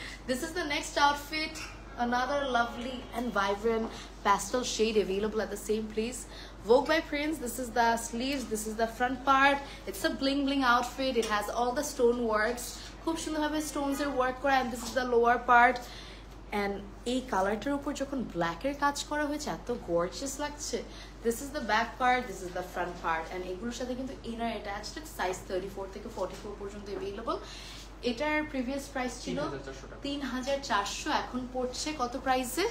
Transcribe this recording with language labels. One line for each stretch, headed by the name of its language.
English: This is the next outfit, another lovely and vibrant pastel shade available at the same place. Vogue by Prince. This is the sleeves, this is the front part. It's a bling outfit. It has all the stone works.
Bangla: খুব সুন্দরভাবে
English: stones এর work করা, and this is the lower part.
Bangla: And এই কালারটার উপর যখন black এর কাজ করা হয়েছে এত গর্জিয়াস লাগছে।
English: This is the back part, this is the front part, and
Bangla: এগুলোর সাথে কিন্তু ইনার অ্যাটাচড, সাইজ 34 থেকে 44 পর্যন্ত
English: available.
Bangla: এটার প্রিভিয়াস প্রাইস ছিল 3400, এখন পড়ছে কত প্রাইসে?